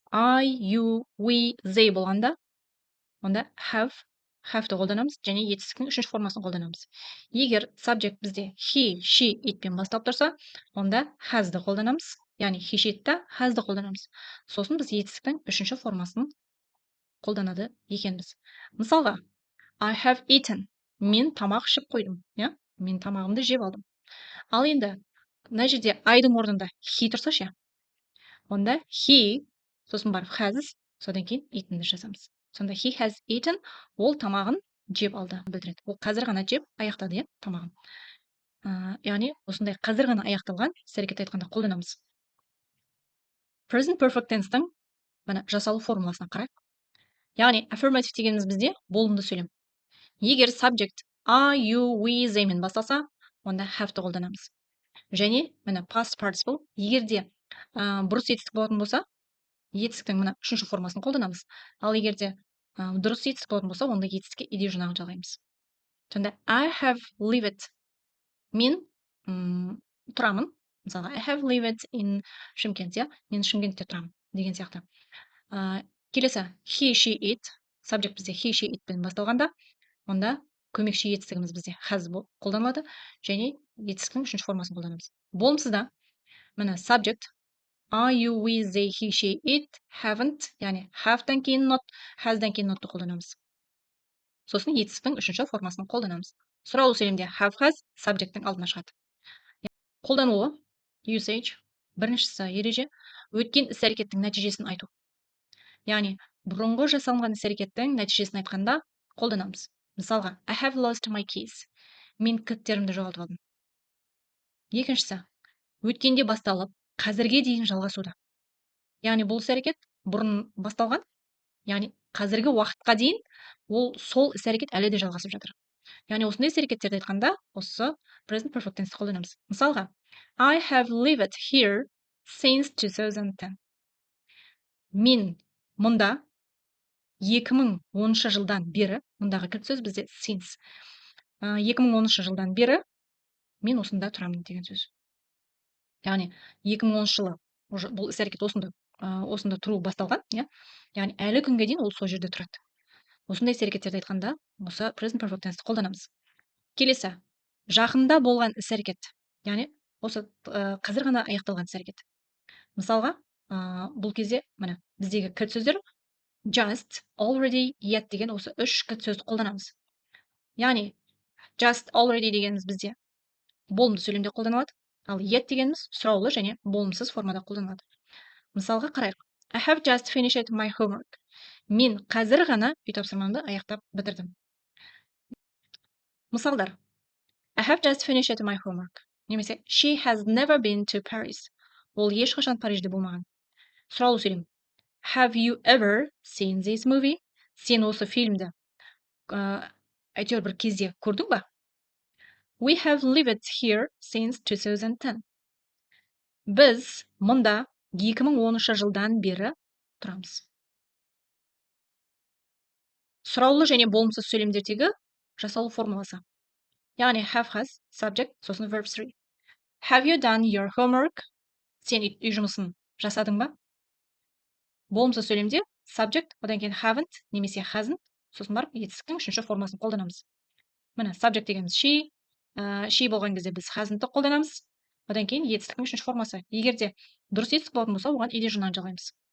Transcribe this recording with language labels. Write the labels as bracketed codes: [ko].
[kk] I, you, we, they болғанда, онда have-ті қолданамыз және етістіктің үшінші формасын қолданамыз. Егер subject бізде he, she, itпен бастап тұрса, онда has-ді қолданамыз. Яғни he, she, itті has-ді қолданамыз. Сосын біз етістіктің үшінші формасын қолданады екенбіз. [en] Мысалға, I have eaten. [kk] Мен тамақ ішіп қойдым. Мен тамағымды жеп алдым. Ал енді, мына жерде I-дың орнында he тұрса ше, онда he, сосын барып has, содан кейін eaten-ді жазамыз. Сонда [en] he has eaten, [kk] ол тамағын жеп алды білдіреді. Ол қазір ғана жеп аяқтады, тамағын. Яғни, осындай қазір ғана аяқталған іс-әрекет айтқанда қолданамыз. Present perfect tense-тің жасалу формуласына қарайық. Яғни, affirmative дегеніміз бізде болымды сөйлем. Егер subject I, you, we, they мен басталса, онда have-ті қолданамыз. Және, past participle, егерде бұрыс етістік болатын болса, етістіктің үшінші формасын қолданамыз. Ал егерде дұрыс етістік болатын болса, онда етістікке ed жинағын жалғаймыз. [en] Сонда I have lived. [kk] Мен тұрамын. Мысалға, I have lived in Шымкент, мен Шымкентте тұрамын деген сияқты. Келесі he, she, it. Subject бізде he, she, itпен басталғанда, онда көмекші етістігіміз бізде has қолданылады және етістіктің үшінші формасын қолданамыз. Болымсызда, subject I, you, we, they, he, she, it, haven't, яғни have-тан кейін not, has-дан кейін not-ты қолданамыз. Сосын етістіктің үшінші формасын қолданамыз. Сұраулы сөйлемде have, has, subject-тің алдына шығады. Қолдануы, usage, біріншісі ереже, өткен іс-әрекеттің нәтижесін айту. Яғни, бұрынғы жасалынған іс-әрекеттің нәтижесін айтқанда қолданамыз. [en] Мысалға, I have lost my keys. [kk] Мен кілттерімді жоғалтып алдым. Екіншісі, өткенде басталып, қазірге дейін жалғасуда. Яғни, бұл іс-әрекет бұрын басталған, яғни қазіргі уақытқа дейін ол сол іс-әрекет әлі де жалғасып жатыр. Яғни, осындай іс-әрекеттерді айтқанда, осы present perfect tense қолданамыз. [en] Мысалға, I have lived here since 2010. [kk] Мен мұнда 2010 жылдан бері, мұндағы кілт сөз бізде since. 2010 жылдан бері мен осында тұрамын деген сөз. Яғни, 2010 жылы бұл іс-әрекет осында тұру басталған, яғни әлі күнге дейін ол сол жерде тұрады. Осындай іс-әрекеттерді айтқанда, осы present perfect tense қолданамыз. Келесі, жақында болған іс-әрекет, яғни осы қазір ғана аяқталған іс-әрекет. Мысалға, бұл кезде біздегі кілт сөздер just, already, yet деген осы үш кілт сөзді қолданамыз. Яғни, just, already дегеніміз бізде болымды сөйлемде қолданылады, ал yet дегеніміз сұраулы және болымсыз формада қолданылады. Мысалға қарайық. [en] I have just finished my homework. [kk] Мен қазір ғана үй тапсырмамды аяқтап бітірдім. Мысалдар. [en] I have just finished my homework. Немесе she has never been to Paris. [kk] Ол ешқашан Парижде болмаған. Сұраулы сөйлем. [en] Have you ever seen this movie? [kk] Сен осы фильмді әйтеуір бір кезде көрдің ба? [en] We have lived here since 2010. [kk] Біз мұнда 2010 жылдан бері тұрамыз. Сұраулы және болымсыз сөйлемдердегі жасалу формуласы. [en] Яғни have, has, subject, сосын verb 3. Have you done your homework? [kk] Сен үй жұмысын жасадың ба? Болымсыз сөйлемде subject, одан кейін haven't немесе hasn't, сосын барып етістіктің үшінші формасын қолданамыз. Subject дегеніміз she болған кезде біз hasn't-ты қолданамыз. Одан кейін етістіктің үшінші формасы. Егерде дұрыс етістік болатын болса, оған ed жинағын жалғаймыз.